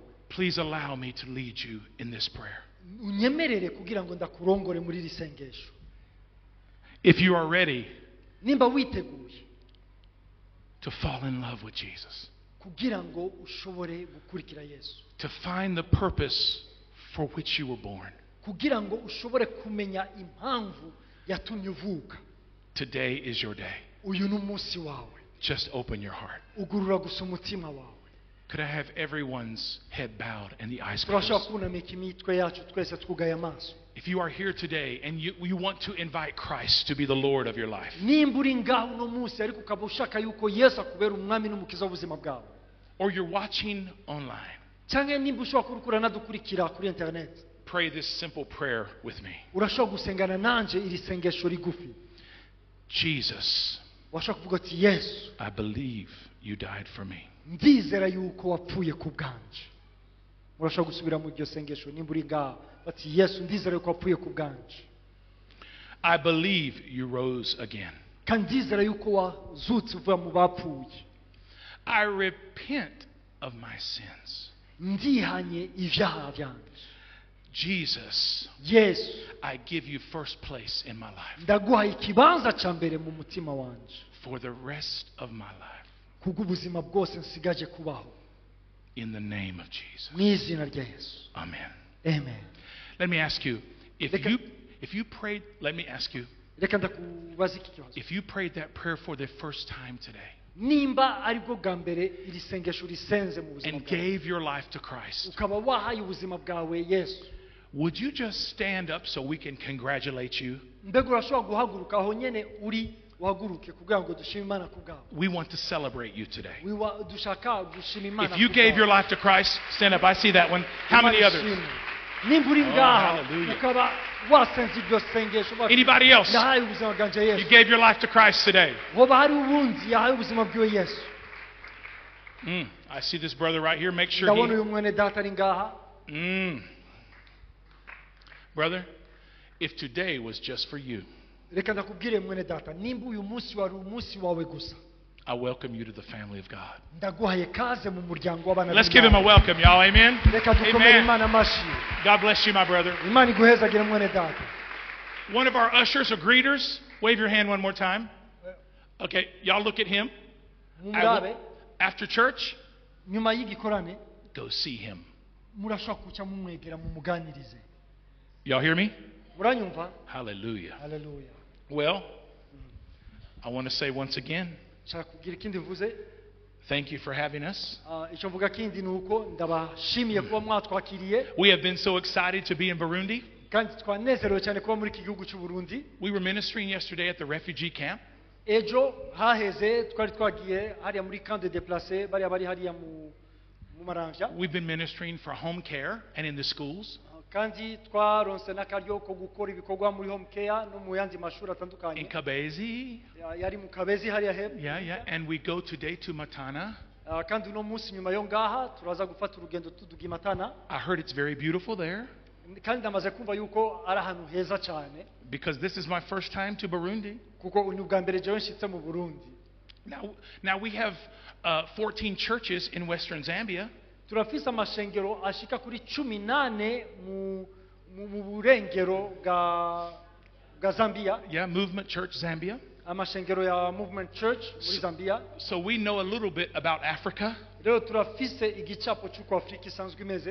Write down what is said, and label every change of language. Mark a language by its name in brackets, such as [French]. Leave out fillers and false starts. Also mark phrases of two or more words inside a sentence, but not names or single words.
[English] please allow me to lead you in this prayer. [Rundi] unyemerere kugira ngo ndakurongore muri iri sengesho. [English] If you are ready [Rundi] nimba witeguye [English] to fall in love with Jesus, [Rundi] kugira ngo ushobore gukurikira Yesu, [English] to find the purpose for which you were born, [Rundi] kugira ngo ushobore kumenya impamvu yatumye uvuka, [English] today is your day. [Rundi] uyu ni umunsi wawe. [English] Just open your heart. [Rundi] ugurura gusa umutima wawe. [English] Could I have everyone's head bowed and the eyes [Rundi] turashobora [English] closed? [Rundi] kunamika imitwe yacu twese twugaye amaso. [English] If you are here today and you want to invite Christ to be the Lord of your life, [Rundi] nimba uri ngaho uno munsi ariko ukaba ushaka yuko Yesu akubera umwami n'umukiza w'ubuzima bwawe, [English] or you're watching online, [Rundi] cyangwa nimba ushobora kurukura nadukurikira kuri internet, [English] pray this simple prayer with me. [Rundi] urashobora gusengana nanje iri sengesho rigufi. Jesus, washobora kuvuga ati Yesu, [English] I believe you died for me. [Rundi] ndizera yuko wapfuye ku bwanje. urashobora gusubira mu iryo sengesho nimba uri ngaho ati Yesu, ndizera yuko wapfuye ku bwanje, [English] I believe you rose again. [Rundi] kandi ndizera yuko wazutse uvuye mu bapfuye. [English] I repent of my sins. [Rundi] ndihanye ivyaha byanje. Jesus, Yesu, [English] I give you first place in my life [Rundi] ndaguha ikibanza ca mbere mu mutima wanje [English] for the rest of my life. [Rundi] kubw'ubuzima bwose nsigaje kubaho, [English] In the name of Jesus. [Rundi] mu izina rya Yesu. [English] Amen. [Rundi] Amen. [English] Let me ask you, [Rundi] Reka- [English] if you prayed, let me ask you, [Rundi] reka ndakubaza iki kibazo. [English] if you prayed that prayer for the first time today [Rundi] nimba aribwo bwa mbere iri sengesho risenze mu buzima [English] and [Rundi] bwawe, [English] gave your life to Christ, [Rundi] ukaba wahaye ubuzima bwawe Yesu, [English] would you just stand up so we can congratulate you? [Rundi] mbega urashobora guhaguruka aho nyene uri uhaguruke kugira ngo dushime Imana ku bwawe. [English] We want to celebrate you today. [Rundi] dushaka gushima Imana [English] If you [Rundi] ku [English] gave [Rundi] bwawe. [English] your life to Christ, stand up. I see that one. How many [Rundi] Imana [English] others? [Rundi] ishimwe. nimba uri [English] Oh, [Rundi] ngaha [English] hallelujah. [Rundi] ukaba wasenze iryo sengesho uvuga ati, [English] Anybody else? [Rundi] ndahaye ubuzima bwanje [English] You [Rundi] Yesu, [English] gave your life to Christ today. [Rundi] hoba hari ubundi yahaye ubuzima bwiwe Yesu. [English] I see this brother right here. Make sure [Rundi] ndabona [English] he. [Rundi] uyu mwene data ari ngaha. [English] Brother, if today was just for you, [Rundi] reka ndakubwire mwene data, nimba uyu munsi wari umunsi wawe gusa, [English] I welcome you to the family of God. [Rundi] ndaguhaye kaze mu muryango w'abana [English] Let's give him a [Rundi] b'Imana. [English] welcome, y'all. Amen. [Rundi] reka dukomere Amen. Imana amashyi. [English] God bless you, my brother. [Rundi] Imana iguhezagire mwene data. [English] One of our ushers or greeters, wave your hand one more time. Okay, y'all look at him. [Rundi] mumurabe [English] After church, [Rundi] nyuma y'igikorane [English] go see him. [Rundi] murashobora kuca mumwegera mumuganirize. [English] Y'all hear me? [Rundi] muranyumva? [English] Hallelujah. [Rundi] Haleluya. [English] Well, I want to say once again, [Rundi] nshaka kugira ikindi mvuze. [English] thank you for having us. [Rundi] icyo mvuga kindi ni uko ndabashimiye kuba mwatwakiriye, [English] We have been so excited to be in Burundi. [Rundi] kandi twanezerewe cyane kuba muri iki gihugu cy'u Burundi. [English] We were ministering yesterday at the refugee camp. [Rundi] ejo haheze twari twagiye hariya muri [French] camp de déplacés [Rundi] bariya bari hariya mu maramvya. [English] We've been ministering for home care and in the schools. [Rundi] kandi twaronse n'akaryo ko gukora ibikorwa muri [English] home care [Rundi] no mu yandi mashuri [English] in [Rundi] atandukanye. Kabezi. Yari mu Kabezi hariya hepfo. [English] Yeah. And we go today to Matana. [Rundi] Kandi uno munsi nyuma yo ngaha turaza gufata urugendo tuduga i Matana. [English] I heard it's very beautiful there. [Rundi] Kandi ndamaze kumva yuko ari ahantu heza cyane. [English] Because this is my first time to Burundi. [Rundi] Kuko ni ubwa mbere jewe nshitse mu Burundi. [English] Now we have 14 churches in Western Zambia. [Rundi] Turafise amashengero ashika kuri 18 mu burengero ga Zambia. [English] Yeah, Movement Church Zambia. [Rundi] Amashengero ya Movement Church muri Zambia. [English] So we know a little bit about Africa. [Rundi] Rero turafise igicapo cy'uko Afrika isanzwe imeze.